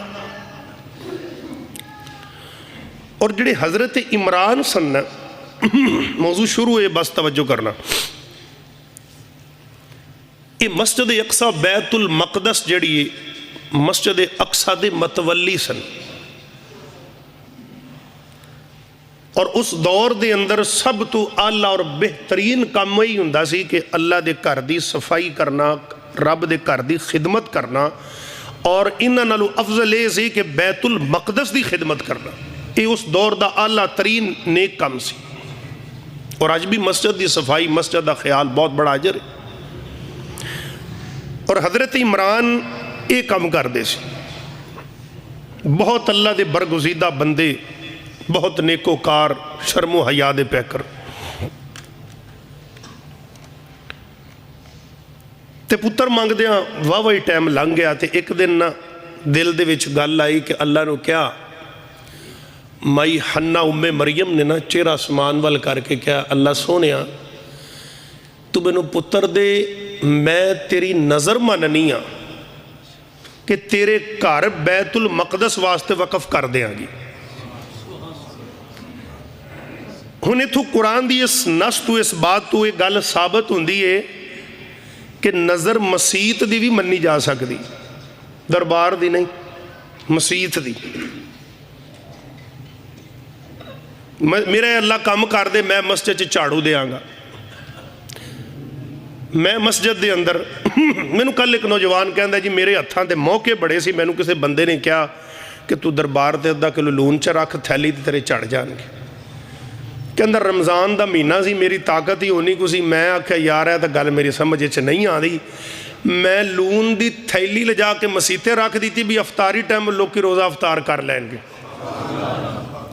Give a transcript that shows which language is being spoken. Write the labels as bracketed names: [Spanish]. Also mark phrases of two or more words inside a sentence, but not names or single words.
[Punjabi] اور جڑے حضرت عمران سن، موضوع شروع ہے بس توجہ کرنا، یہ مسجد اقصی بیت المقدس جڑی مسجد اقصی دے متولی سن، اور اس دور دے اندر سب تو اعلیٰ اور بہترین کام ہی ہوندا سی کہ اللہ دے گھر دی صفائی کرنا، رب دے گھر دی خدمت کرنا، اور انہاں نالوں افضل یہ سی کہ بیت المقدس دی خدمت کرنا۔ یہ اس دور دا اعلیٰ ترین نیک کام سی، اور آج بھی مسجد دی صفائی، مسجد دا خیال بہت بڑا اجر ہے۔ اور حضرت عمران یہ کام کر دے سی، بہت اللہ دے برگزیدہ بندے، بہت نیکوکار، شرم و حیا دے پیکر۔ تے پتر مانگ دیاں واہ ٹائم لنگ گیا، تے ایک دن نہ دل دے وچ گل آئی کہ اللہ نو کیا مائی حنہ ام مریم نے نا چہرہ آسمان وال کر کے کیا اللہ سونیا تو مینوں پتر دے، میں تیری نظر مننی ہاں کہ تیرے گھر بیت المقدس واسطے وقف کر دیاں گی۔ ہن اتھوں قرآن دی اس نص تو اس بات تو ایک گل ثابت ہوندی ہے کہ نظر مسیت دی بھی منی جا سکتی، دربار دی نہیں، مسیت دی۔ میرے اللہ کام کر دے، میں مسجد چاڑو دیاں گا، میں مسجد دے اندر میں نے کل ایک نوجوان کہندا جی میرے ہتھاں تے موقع بڑے سی، میں نے کسی بندے نے کہا کہ تو دربار تے 1/2 کلو لون چ رکھ، تھیلی تے تیرے چڑھ جان گے۔ کہ اندر رمضان دا مہینہ سی، میری طاقت ہی ہونی کو سی، میں آکھیا یار ہے تو گل میری سمجھ چ نہیں آ رہی، میں لون دی تھیلی لے جا کے مسیتے رکھ دیتی بھی افطاری ٹائم لوگ کی روزہ افطار کر لیں گے۔